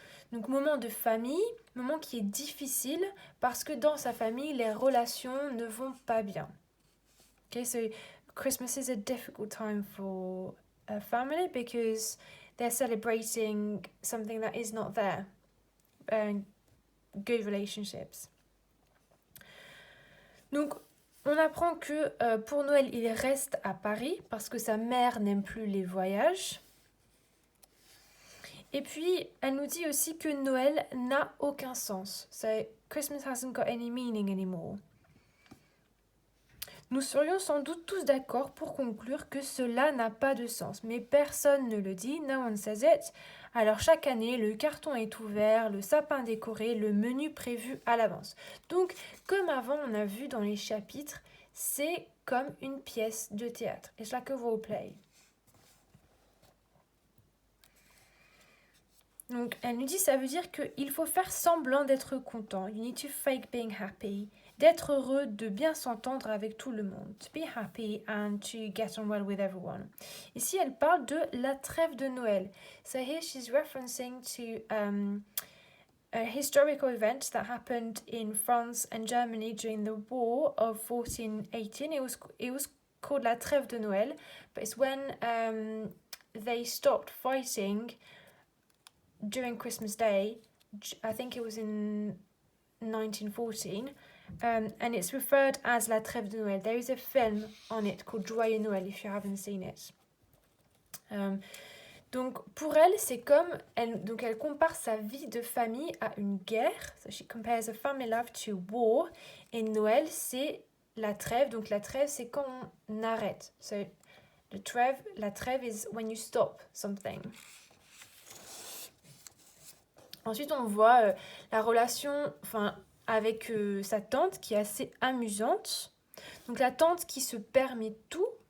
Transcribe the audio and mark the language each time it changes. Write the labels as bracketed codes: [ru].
[fr] Donc moment de famille, moment qui est difficile parce que dans sa famille, les relations ne vont pas bien. [en] Okay, so Christmas is a difficult time for a family because they're celebrating something that is not there. Good relationships. [fr] Donc, on apprend que pour Noël, il reste à Paris parce que sa mère n'aime plus les voyages. Et puis, elle nous dit aussi que Noël n'a aucun sens. [en] So, Christmas hasn't got any meaning anymore. [fr] Nous serions sans doute tous d'accord pour conclure que cela n'a pas de sens, mais personne ne le dit, [en] no one says it. [fr] Alors chaque année, le carton est ouvert, le sapin décoré, le menu prévu à l'avance. Donc, comme avant on a vu dans les chapitres, c'est comme une pièce de théâtre. [en] It's like a role play. [fr] Donc, elle nous dit, ça veut dire qu'il faut faire semblant d'être content. [en] You need to fake being happy. [fr] D'être heureux, de bien s'entendre avec tout le monde. [en] To be happy and to get on well with everyone. [fr] Ici, elle parle de la trêve de Noël. [en] So here she's referencing to a historical event that happened in France and Germany during the war of 1418. It was called la trêve de Noël, but it's when they stopped fighting during Christmas Day. I think it was in 1914. And it's referred as La Trêve de Noël. There is a film on it called Joyeux Noël if you haven't seen it. [fr] Donc pour elle, c'est comme elle compare sa vie de famille à une guerre. [en] So she compares a family life to war. [fr] Et Noël, c'est la trêve. Donc la trêve, c'est quand on arrête. [en] So la trêve is when you stop something. [fr] Ensuite, on voit la relation, avec sa tante qui est assez amusante. Donc la tante qui se permet tout.